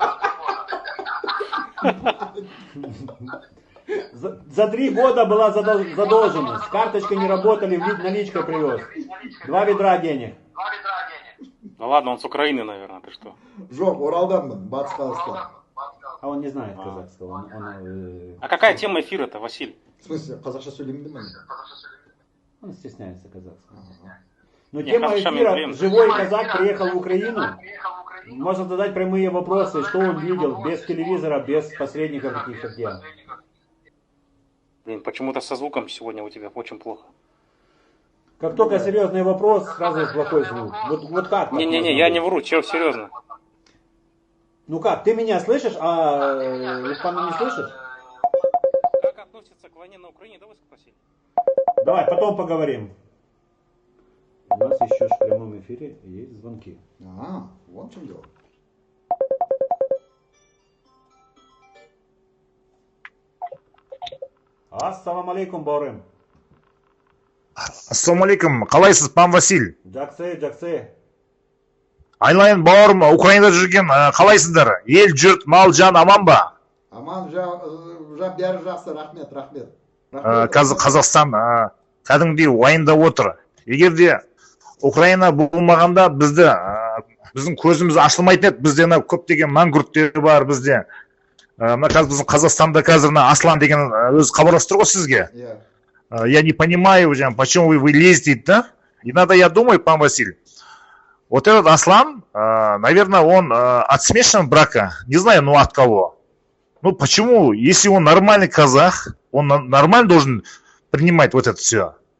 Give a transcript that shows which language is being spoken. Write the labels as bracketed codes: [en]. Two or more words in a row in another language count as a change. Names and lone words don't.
[ru] За 3 года была задолженность. Карточкой не работали, наличкой привез. 2 ведра денег. Ну ладно, он с Украины, наверное, ты что? [kk] Жоқ, Оралданмын, Батыс Қазақстан. [ru] А он не знает казахского. А какая тема эфира-то, Василий? В смысле, [kk] қазақша сөйлеймін бе мен? [ru] Он стесняется казахского. Но Нет, тема хорошо, эфира, время. живой казак приехал в Украину. Можно задать прямые вопросы, что он видел, без телевизора, без посредников каких-то дел. Блин, почему-то со звуком сегодня у тебя очень плохо. Как только серьезный вопрос, сразу плохой звук. Вот как? так Не-не-не, можно я быть? не вру, чел, серьезно. Ну как, ты меня слышишь, а Лукпана не слышишь? Как относится к войне на Украине, давай спроси. Давай, потом поговорим. У нас еще в прямом эфире есть звонки. А, вот в чем дело. [ar] السلام عليكم, [kk] бауырым. Ассалаумалейкум, қалайсыз, пан Василь? Жақсы. Айналайын бауырым, Украинада жүрген, қалайсыздар? Ел, жұрт, мал, жан аман ба? Аман, бәрі жақсы, рахмет. Қазір Қазақстан кәдімгідей уайымдап отыр. Егер де Украина болмағанда біздің көзіміз ашылмайтын еді. Бізде көптеген мәңгүрттер бар бізде. Мына қазір біздің Қазақстанда қазір Аслан деген өзі хабарласып тұр ғой сізге. [ru] Я не понимаю, почему вы лезете, да? И надо, я думаю, пан Василь, вот этот Аслан, наверное, он от смешанного брака, не знаю, ну от кого. Ну почему, если он нормальный казах, он нормально должен принимать вот это все.